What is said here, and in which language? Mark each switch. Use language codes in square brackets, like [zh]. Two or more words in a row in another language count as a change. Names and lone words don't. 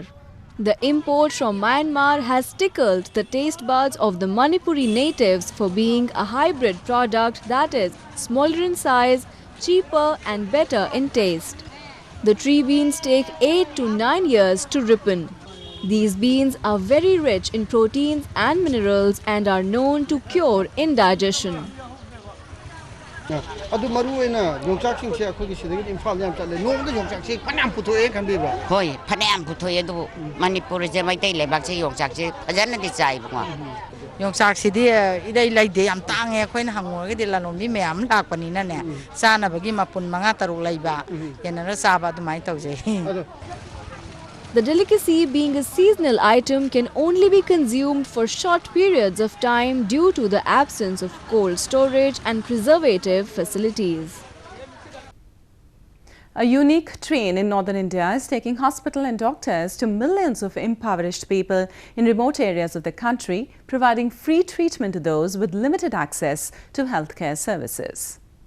[en] The import from Myanmar has tickled the taste buds of the Manipuri natives for being a hybrid product that is smaller in size, cheaper and better in taste. The tree beans take 8 to 9 years to ripen. These beans are very rich in proteins and minerals and are known to cure indigestion. [mni] ꯑꯗꯨ ꯃꯔꯨ ꯑꯣꯏꯅ ꯌꯣꯡꯆꯥꯛꯁꯤꯡꯁꯦ ꯑꯩꯈꯣꯏꯒꯤ ꯁꯤꯗꯒꯤ ꯏꯝꯐꯥꯜꯗ ꯌꯥꯝ ꯆꯠꯂꯦ ꯅꯣꯡꯃꯗ ꯌꯣꯡꯆꯥꯛꯁꯦ ꯐꯅꯌꯥꯝ ꯄꯨꯊꯣꯛꯑꯦ ꯈꯟꯕꯤꯕ꯭ꯔꯥ ꯍꯣꯏ ꯐꯅꯌꯥꯝ ꯄꯨꯊꯣꯛꯑꯦ ꯑꯗꯨꯕꯨ ꯃꯅꯤꯄꯨꯔꯁꯦ ꯃꯩꯇꯩ ꯂꯩꯕꯥꯛꯁꯦ ꯌꯣꯡꯆꯥꯛꯁꯦ ꯐꯖꯅꯗꯤ ꯆꯥꯏꯕꯀꯣ ꯌꯣꯡꯆꯥꯛꯁꯤꯗꯤ ꯏꯔꯩ ꯂꯩꯗꯦ ꯌꯥꯝ ꯇꯥꯡꯉꯦ ꯑꯩꯈꯣꯏꯅ ꯍꯪꯉꯨꯔꯒꯗꯤ ꯂꯂꯣꯟꯕꯤ ꯃꯌꯥꯝ ꯂꯥꯛꯄꯅꯤꯅꯅꯦ ꯆꯥꯅꯕꯒꯤ ꯃꯄꯨꯟ 5-6 ꯂꯩꯕ ꯌꯦꯟꯅꯔ ꯆꯥꯕ ꯑꯗꯨꯃꯥꯏꯅ ꯇꯧꯖꯩ. [en] The delicacy, being a seasonal item, can only be consumed for short periods of time due to the absence of cold storage and preservative facilities. A unique train in northern India is taking hospital and doctors to millions of impoverished people in remote areas of the country, providing free treatment to those with limited access to healthcare services.